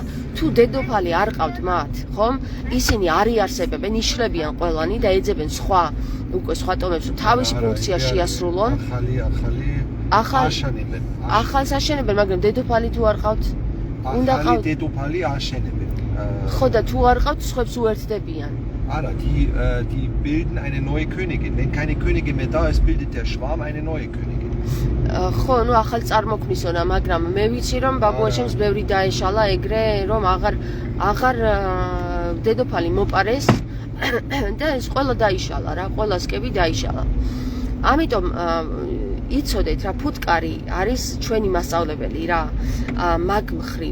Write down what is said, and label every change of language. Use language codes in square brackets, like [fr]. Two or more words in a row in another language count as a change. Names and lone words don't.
[ka] თუ დედოფალი არ ყავთ მათ, ხომ? ისინი არ იარსებებენ, იშლებიან ყველანი და ეძებენ სხვა ტომებს, რომ თავისი ფუნქცია შეასრულონ. ახალს აშენებენ, მაგრამ დედოფალი თუ არ ყავთ, უნდა ყავთ. დედოფალი აშენებენ. ხო და თუ არ ყავთ სხვებს უერთდებიან. [de] Ara, die bilden eine neue Königin. Wenn keine Königin mehr da ist, bildet der Schwarm eine neue Königin. [ka] ხო, ნუ ახალ წარმოქმნისონა, მაგრამ მე ვიცი რომ ბაბუაშენს ბევრი დაეშალა ეგრე, რომ აღარ დედოფალი მოპარეს და ეს ყველა დაიშალა რა, ყველა სკები დაიშალა. ამიტომ იცოდეთ რა, ფუტკარი არის ჩვენი მასწავლებელი რა, მაგ მხრივ.